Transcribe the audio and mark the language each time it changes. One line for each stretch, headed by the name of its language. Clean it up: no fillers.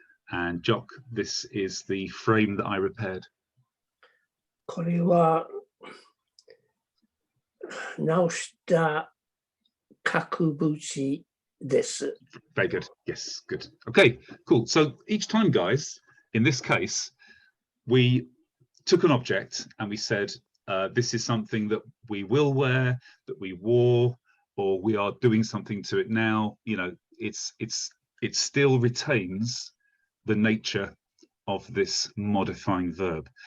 English: And Jock, this is the frame that I repaired.
Japanese: これは直した角縁です。
English: Very good. Yes, good. Okay, cool. So each time, guys, in this case, we took an object and we said, this is something that we will wear, that we wore, or we are doing something to it now. You know, it still retains the nature of this modifying verb.